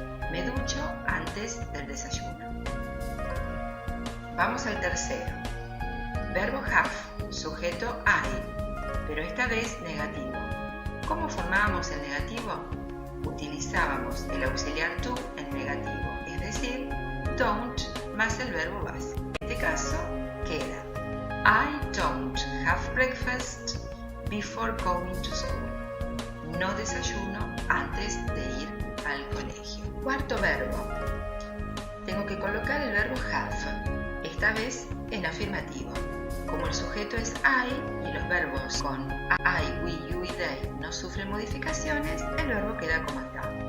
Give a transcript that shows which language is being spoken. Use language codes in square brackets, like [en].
[es] Me ducho antes del desayuno. Vamos al tercero. Verbo have, sujeto I, pero esta vez negativo. ¿Cómo formábamos el negativo? Utilizábamos el auxiliar to en negativo, es decir, don't más el verbo base. En este caso queda [en] I don't have breakfast before going to school. [es] No desayuno antes de ir al colegio. Cuarto verbo. Tengo que colocar el verbo have, esta vez en afirmativo. Como el sujeto es I y los verbos con I, we, you y they no sufren modificaciones, el verbo queda como está.